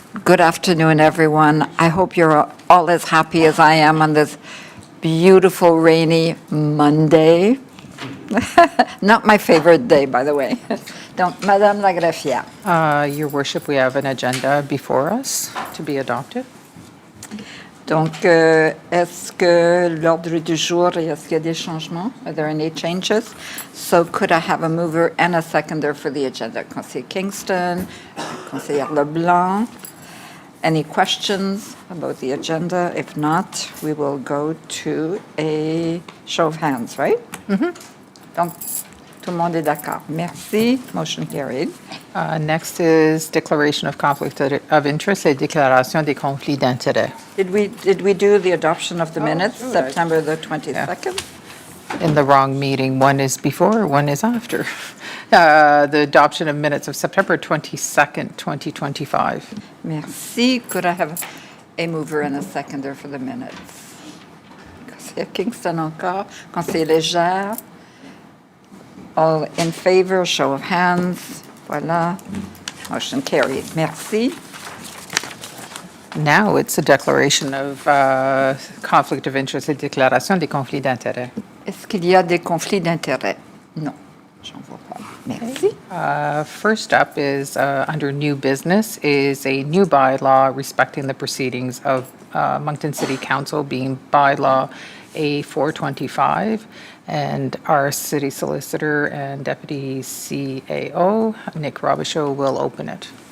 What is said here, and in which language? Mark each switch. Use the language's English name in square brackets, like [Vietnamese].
[English] Good afternoon, everyone. I hope you're all as happy as I am on this beautiful rainy Monday. Not my favorite day, by the way. [French] Donc, Madame la greffière. [English] Your Worship, we have an agenda before us to be adopted. [French] Donc, est-ce que l'ordre du jour, est-ce qu'il y a des changements? [English] Are there any changes? So could I have a mover and a seconder for the agenda? Conseiller Kingston, Conseillère Leblanc. Any questions about the agenda? If not, we will go to a show of hands, right? [French] Donc, tout le monde est d'accord. [English] Merci. Motion carried. Next is declaration of conflict of interest [French] et déclaration des conflits d'intérêts. [English] Did we do the adoption of the minutes, sure. September the 22nd? In the wrong meeting, one is before, one is after. The adoption of minutes of September 22nd, 2025. [French] Merci. [English] Could I have a mover and a seconder for the minutes? [French] Conseiller Kingston encore. Conseiller Légère. [English] All in favor, show of hands. Voilà. Motion carried. Merci. Now it's a declaration of conflict of interest [French] et déclaration des conflits d'intérêts. Est-ce qu'il y a des conflits d'intérêts? Non, j'en vois pas. Merci. [English] First up is, under new business, is a new bylaw respecting the proceedings of Moncton City Council, being bylaw A425, and our city solicitor and deputy CAO, Nick Robichaud, will open it.